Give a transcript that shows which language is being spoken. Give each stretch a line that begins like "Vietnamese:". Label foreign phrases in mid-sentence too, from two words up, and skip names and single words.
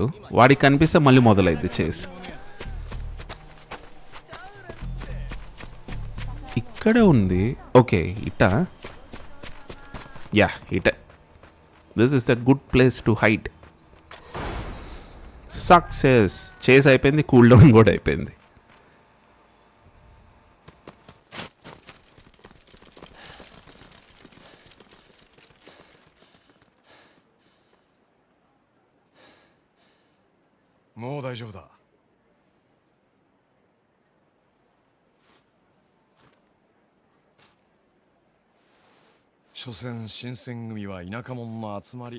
Telugu: వాడికి కనిపిస్తే మళ్ళీ మొదలైద్ది చేసి. ఇక్కడే ఉంది. ఓకే ఇటా, యా ఇటే.
English: This is the good place to hide.
Telugu: సక్సెస్ చేసి అయిపోయింది,
English: cool down
Telugu: కూడా అయిపోయింది.
Japanese: もう大丈夫だ。所詮新選組は田舎者の集まり。